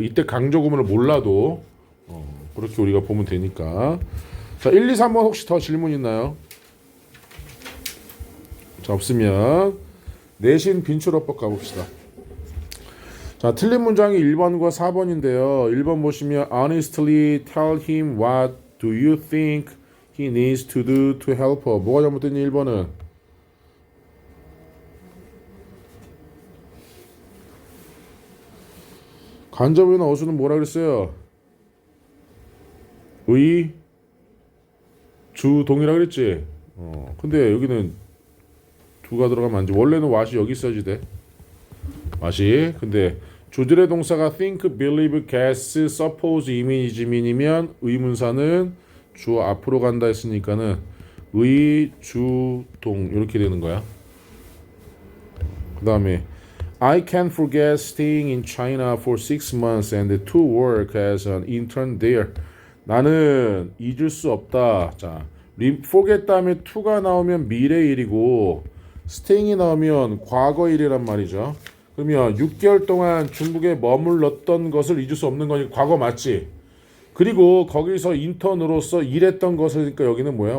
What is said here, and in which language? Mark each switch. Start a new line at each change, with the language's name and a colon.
Korean: 이때 강조구문을 몰라도 그렇게 우리가 보면 되니까. 자, 1, 2, 3번 혹시 더 질문 있나요? 자, 없으면 내신 빈출어법 가봅시다. 자, 틀린 문장이 1번과 4번인데요.
English: 1번 보시면 honestly tell him what do you think he needs to do to help her.
Korean: 뭐가 잘못됐니? 1번은 간접이나 어수는 뭐라 그랬어요? 의, 주, 동이라 그랬지? 근데 여기는 두가 들어가면 안 돼. 원래는 what이 여기 써야지 돼. what이. 근데 주절의 동사가 think, believe, guess, suppose, imagine이면 의문사는 주 앞으로 간다 했으니까는 의, 주, 동 이렇게 되는 거야.
English: 그 다음에 I can't forget staying in China for 6 months and to work as an intern there.
Korean: 나는 잊을 수 없다. 자, forget 다음에 to가 나오면 미래일이고 staying이 나오면 과거일이란 말이죠. 그러면 6개월 동안 중국에 머물렀던 것을 잊을 수 없는 거니까 과거 맞지? 그리고 거기서 인턴으로서 일했던 것이니까 여기는 뭐야?